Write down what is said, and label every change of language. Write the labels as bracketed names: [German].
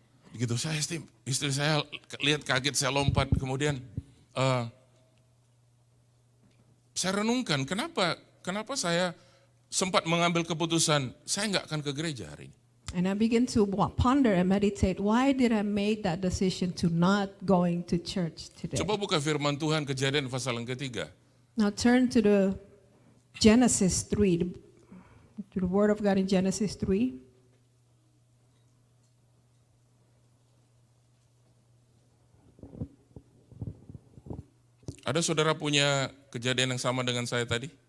[Indonesian] Begitu saya steam, istri saya lihat kaget, saya lompat. Kemudian saya renungkan, kenapa saya sempat mengambil keputusan, saya nggak akan ke gereja hari ini. [English] And I began to ponder and meditate, why did I make that decision to not going to church today? [Indonesian] Coba buka firman Tuhan Kejadian pasal yang ketiga. [English] Now turn to the Genesis 3, to the Word of God in Genesis 3. [Indonesian] Ada saudara punya kejadian yang sama dengan saya tadi?